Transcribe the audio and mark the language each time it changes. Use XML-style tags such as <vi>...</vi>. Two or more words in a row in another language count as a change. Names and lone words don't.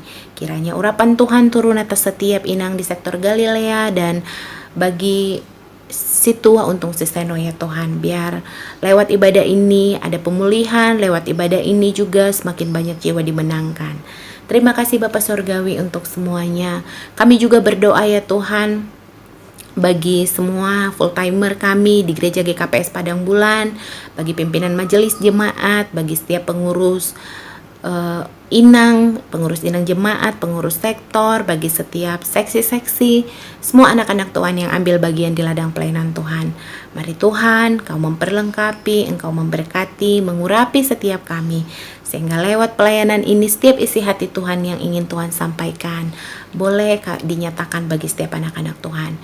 <id>Kiranya urapan Tuhan turun atas setiap inang di Sektor Galilea dan bagi si Tua Untung Suseno ya Tuhan, biar lewat ibadah ini ada pemulihan, lewat ibadah ini juga semakin banyak jiwa dimenangkan. Terima kasih Bapa Sorgawi untuk semuanya. Kami juga berdoa ya Tuhan bagi semua</id> <en>full timer</en> <id>kami di Gereja GKPS Padang Bulan, bagi pimpinan majelis jemaat, bagi setiap pengurus inang, pengurus inang jemaat, pengurus sektor, bagi setiap seksi-seksi, semua anak-anak Tuhan yang ambil bagian di ladang pelayanan Tuhan. Mari Tuhan, Kau memperlengkapi, Engkau memberkati, mengurapi setiap kami, sehingga lewat pelayanan ini setiap isi hati Tuhan yang ingin Tuhan sampaikan boleh dinyatakan bagi setiap anak-anak Tuhan.</id>